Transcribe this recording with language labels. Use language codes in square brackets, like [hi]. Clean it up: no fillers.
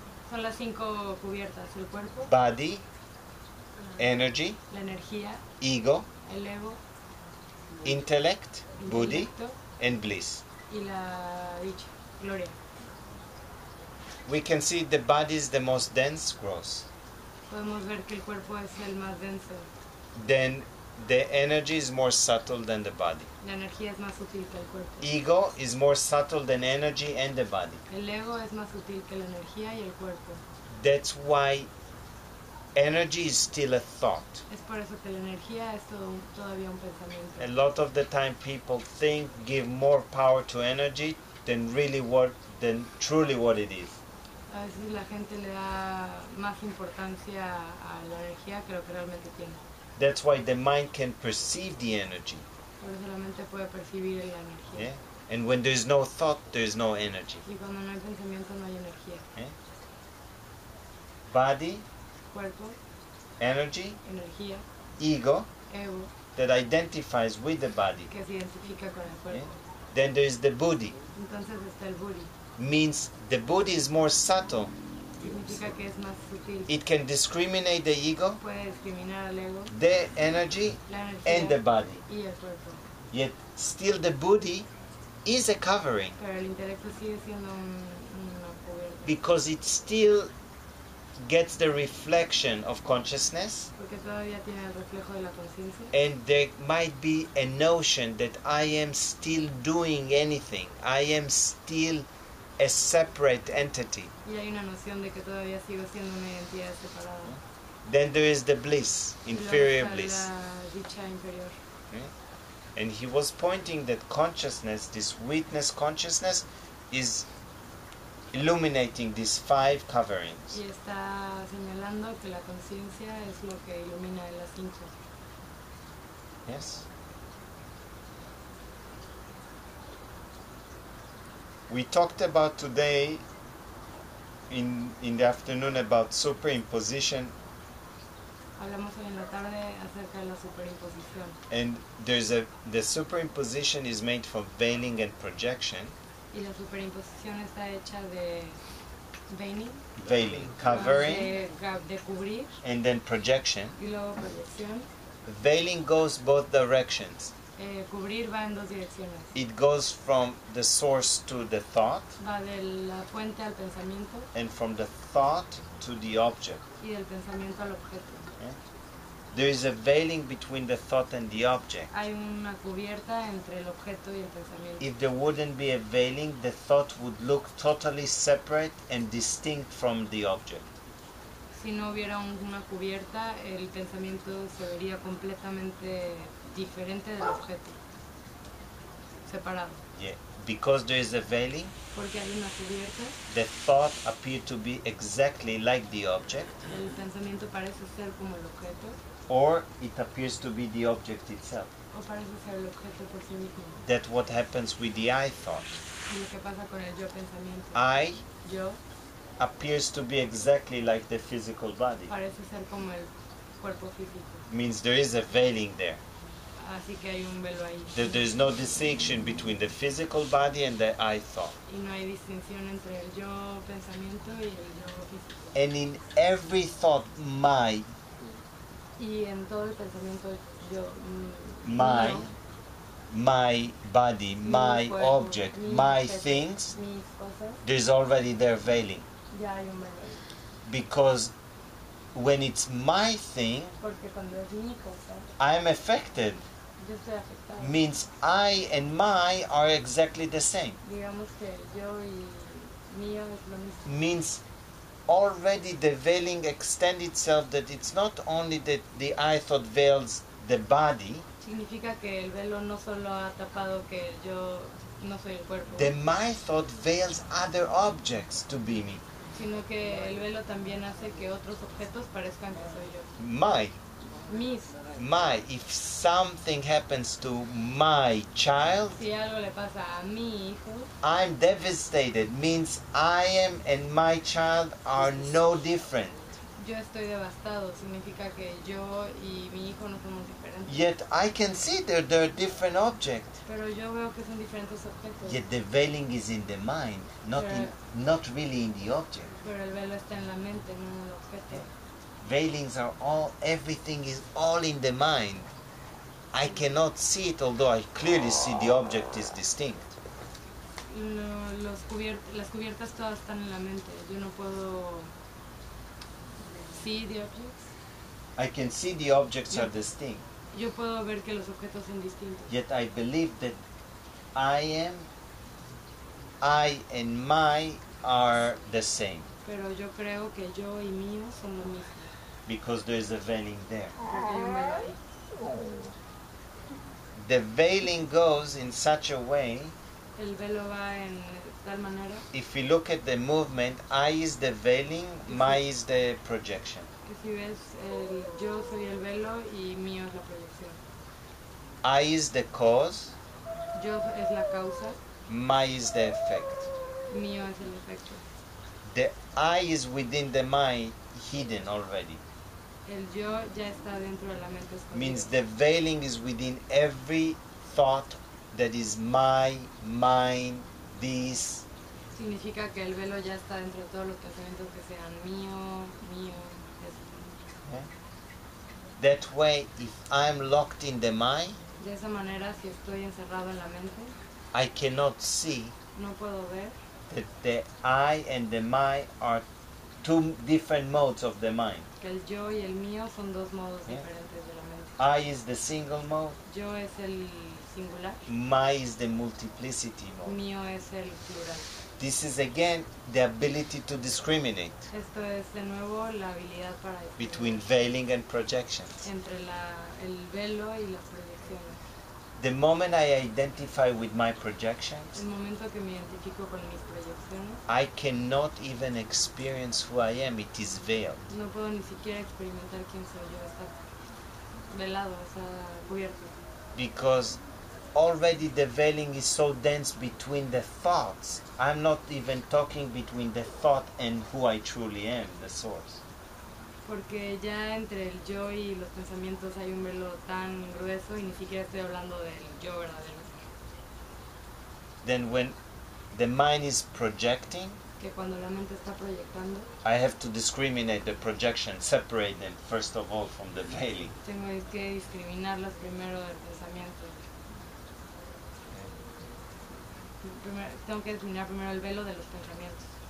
[es] Son las 5 cubiertas. El cuerpo, [en] body, energy, [es] la energía, [en] ego, [es] el ego, [en] intellect, [es] el buddhi, intelecto [en] and bliss. [es] y la dicha, gloria. [en] We can see the body is the most dense, gross. [es] Podemos ver que el cuerpo es el más denso. [en] Then the energy is more subtle than the body. [es] La energía es más sutil que el cuerpo. [en] Ego is more subtle than energy and the body. [es] El ego es más sutil que la energía y el cuerpo. [en] That's why energy is still a thought. [es] Es por eso que la energía es todavía un pensamiento. [en] A lot of the time people think, give more power to energy than truly what it is. [es] A veces la gente le da más importancia a la energía que lo que realmente tiene. [en] That's why the mind can perceive the energy. [es] Por eso la mente puede percibir la energía. [en] Yeah? And when there's no thought, there's no energy. [es] Y cuando no hay pensamiento no hay energía. [en] Yeah? Body, [es] Cuerpo, [en] energy, [es] energía, [en] ego, [es] ego, [en] that identifies with the body. [es] que se identifica con el [en] Yeah? [es] cuerpo. [en] Then there's the buddhi. [es] Entonces está el buddhi. [en] Means the buddhi is more subtle. [es] Significa que es más sutil. [en] It can discriminate the ego, [es] Puede discriminar al ego, [en] the energy, [es] la energía [en] and the body. [es] y el cuerpo. [en] Yet still the buddhi is a covering [es] Pero el intelecto sigue siendo una cubierta. [en] because it still gets the reflection of consciousness, [es] Porque todavía tiene el reflejo de la conciencia. [en] and there might be a notion that I am still doing anything. I am still a separate entity. [es] Y hay una noción de que todavía sigo siendo una identidad separada. [en] Then there is the bliss, [es] Y luego inferior está [en] bliss. [es] la dicha inferior. [en] And he was pointing that consciousness, this witness consciousness, is illuminating these five coverings. [es] Y está señalando que la conciencia es lo que ilumina de las 5. [en] Yes? We talked about today in the afternoon about superimposition, [es] Hablamos hoy en la tarde acerca de la superimposición. [en] and the superimposition is made from veiling and projection. [es] Y la superimposición está hecha de [en] Veiling, covering, [es] de cubrir [en] and then projection. [es] y luego proyección. [en] Veiling goes both directions. [es] Cubrir va en 2 direcciones. [en] It goes from the source to the thought, [es] Va de la fuente al pensamiento [en] and from the thought to the object. [es] y del pensamiento al objeto. [en] There is a veiling between the thought and the object. [es] Hay una cubierta entre el objeto y el pensamiento. [en] If there wouldn't be a veiling, the thought would look totally separate and distinct from the object. [es] Si no hubiera una cubierta, el pensamiento se vería completamente diferente del objeto, separado. [en] Yeah. Because there is a veiling, [es] porque hay una cubierta, [en] the thought appears to be exactly like the object, [es] el pensamiento parece ser como el objeto, [en] or it appears to be the object itself. [es] o parece ser el objeto por sí mismo. [en] That's what happens with the I thought. [es] Y lo que pasa con el yo pensamiento. [en] I [es] Yo [en] appears to be exactly like the physical body. [es] parece ser como el cuerpo físico. [en] Means there is a veiling there. [es] Así que hay un velo ahí. [en] There is no distinction between the physical body and the I thought. [es] Y no hay distinción entre el yo pensamiento y el yo físico. [en] And in every thought, my [es] Y en todo el pensamiento yo, [en] my [es] mío, [en] my body, [es] mi [en] my [es] cuerpo, [en] object, [es] mi [en] my [es] objeto, [en] things, [es] mis cosas, [en] there's already there veiling. [es] ya hay un velo ahí. [en] Because when it's my thing, [es] Porque cuando es mi cosa, [en] I'm affected. [es] yo estoy afectado. [en] Means I and my are exactly the same. [es] Digamos que yo y mío es lo mismo. [en] Means already the veiling extends itself, that it's not only that the I thought veils the body, [es] Significa que el velo no solo ha tapado que yo no soy el cuerpo, [en] the my thought veils other objects to be me. [es] sino que el velo también hace que otros objetos parezcan que soy yo. [en] My, [es] Mis. [en] if something happens to my child, [es] Si algo le pasa a mi hijo, [en] I'm devastated. Means I am and my child are no different. [es] yo estoy devastado. Significa que yo y mi hijo no somos diferentes. [en] Yet I can see that there are different objects. [es] Pero yo veo que son diferentes objetos. [en] Yet the veiling is in the mind, not really in the object. [es] Pero el velo está en la mente, no en el objeto. [en] Veilings are everything is all in the mind. I cannot see it, although I clearly see the object is distinct. [es] Las cubiertas todas están en la mente. Yo no puedo [en] see the objects. I can see the objects are distinct. [es] Yo puedo ver que los objetos son distintos. [en] Yet I believe that I and my are the same, [es] Pero yo creo que yo y mío son lo mismo. [en] because there is a veiling there. [es] Porque hay un velo ahí. [en] The veiling goes in such a way, [es] El velo va en tal manera [en] if you look at the movement, I is the veiling, my is the projection. [es] que si ves, yo soy el velo y mío es la proyección. [en] I is the cause, [es] Yo es la causa, [en] my is the effect. [es] mío es el efecto. [en] The I is within the mind, hidden already. [es] El yo ya está dentro de la mente escondida. [en] Means the veiling is within every thought that is my, mine, this. [es] Significa que el velo ya está dentro de todos los pensamientos que sean mío, mío, es [en] Yeah? That way, if I'm locked in the mind, [es] de esa manera, si estoy encerrado en la mente, [en] I cannot see [es] no puedo ver [en] that the I and the my are two different modes of the mind. [es] que el yo y el mío son dos modos [en] Yeah. [es] diferentes de la mente. [en] I is the single mode, [es] Yo es el singular, [en] my is the multiplicity mode. [es] mío es el plural. [en] This is again the ability to discriminate [es] Esto es de nuevo la habilidad para [en] between [es] distinguir [en] veiling and projections. [es] entre el velo y las proyecciones. [en] The moment I identify with my projections, [es] El momento que me identifico con mis proyecciones, [en] I cannot even experience who I am. It is veiled. [es] no puedo ni siquiera experimentar quién soy yo. Está velado, está cubierto. [en] Because already the veiling is so dense between the thoughts. I'm not even talking between the thought and who I truly am, the source. [es] Porque ya entre el yo y los pensamientos hay un velo tan grueso y ni siquiera estoy hablando del yo verdadero. [en] Then when the mind is projecting, [es] Que cuando la mente está proyectando, [en] I have to discriminate the projection, separate them first of all from the veiling. [es] tengo que discriminarlas primero del pensamiento. Tengo que discriminar primero el velo de los pensamientos.